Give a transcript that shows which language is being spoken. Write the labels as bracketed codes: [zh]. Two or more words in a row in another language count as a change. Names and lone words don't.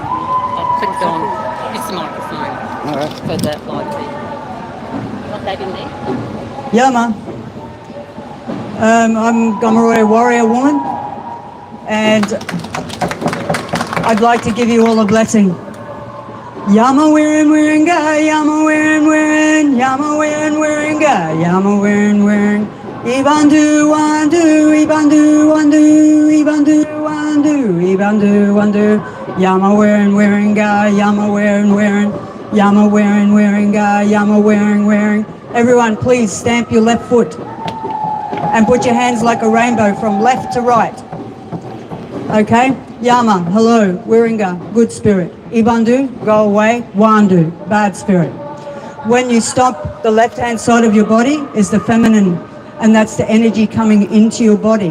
[en] I'll click on. Use the microphone for the live feed. Got that in there? Yeah, man. I'm Gomeroi warrior woman, and I'd like to give you all a blessing. [kld] Yama wearin wearinga, yama wearin, yama wearinga, yama wearin. Ibandu wandu, ibandu wandu, ibandu wandu, ibandu wandu. Yama wearinga, yama wearin, yama wearinga, yama wearing. [en] Everyone, please stamp your left foot and put your hands like a rainbow from left to right. Okay? Yama, hello, wearinga, good spirit. Ibandu, go away. Wandu, bad spirit. When you stop, the left-hand side of your body is the feminine, and that's the energy coming into your body.